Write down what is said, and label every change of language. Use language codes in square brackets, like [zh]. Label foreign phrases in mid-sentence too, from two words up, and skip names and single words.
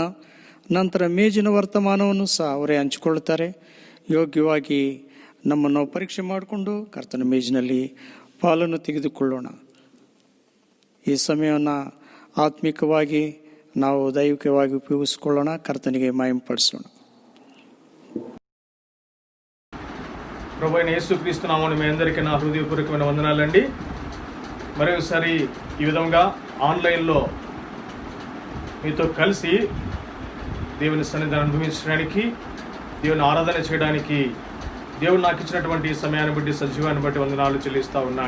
[kn] ನಂತರ ಮೇಜಿನ ವರ್ತಮಾನವನ್ನು ಸಹ ಅವರೇ ಹಂಚಿಕೊಳ್ಳುತ್ತಾರೆ. ಯೋಗ್ಯವಾಗಿ ನಮ್ಮನ್ನು ಪರೀಕ್ಷೆ ಮಾಡಿಕೊಂಡು ಕರ್ತನ ಮೇಜಿನಲ್ಲಿ ಪಾಲನ್ನು ತೆಗೆದುಕೊಳ್ಳೋಣ. ಈ ಸಮಯವನ್ನು ಆತ್ಮಿಕವಾಗಿ ನಾವು ದೈವಿಕವಾಗಿ ಉಪಯೋಗಿಸಿಕೊಳ್ಳೋಣ. ಕರ್ತನಿಗೆ ಮಹಿಮೆಪಡಿಸೋಣ. [te] ప్రభువైన యేసుక్రీస్తు నామమున మీ అందరికీ నా హృదయపూర్వకమైన వందనాలండి. మరొకసారి ఈ విధంగా ఆన్లైన్లో మీతో కలిసి దేవుని సన్నిధిని అనుభవించడానికి, దేవుని ఆరాధన చేయడానికి దేవుడు నాకు ఇచ్చినటువంటి సమయాన్ని బట్టి, సజీవాన్ని బట్టి వందనాలు చెల్లిస్తూ ఉన్నాను.